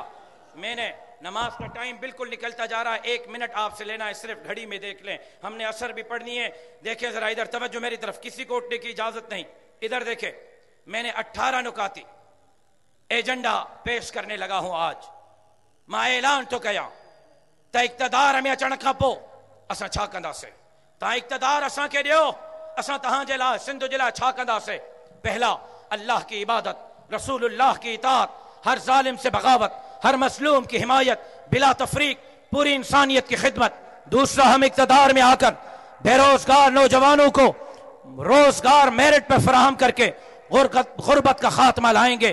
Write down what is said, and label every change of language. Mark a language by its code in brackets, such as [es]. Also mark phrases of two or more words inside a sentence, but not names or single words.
[ur] میں نے نماز کا ٹائم بالکل نکلتا جا رہا ہے، 1 منٹ آپ سے لینا ہے، صرف گھڑی میں دیکھ لیں، ہم نے عصر بھی پڑھنی ہے. دیکھیں ذرا ادھر توجہ میری طرف، کسی کو اٹھنے کی اجازت نہیں. ادھر دیکھیں، میں نے 18 نکاتی ایجنڈا پیش کرنے لگا ہوں آج. [sd] मां ऐलान तो कयां त इक़्तिदार में अचण खां पोइ असां छा कंदासीं. तव्हां इक़्तिदार असांखे ॾियो, असां तव्हांजे लाइ सिंध जे लाइ छा कंदासीं. [ur] پہلا، اللہ کی عبادت، رسول اللہ کی اطاعت، ہر ظالم سے بغاوت، ہر مظلوم کی حمایت بلا تفریق، پوری انسانیت کی خدمت. دوسرا، ہم اقتدار میں آ کر بے روزگار نوجوانوں کو روزگار میرٹ پر فراہم کر کے غربت کا خاتمہ لائیں گے.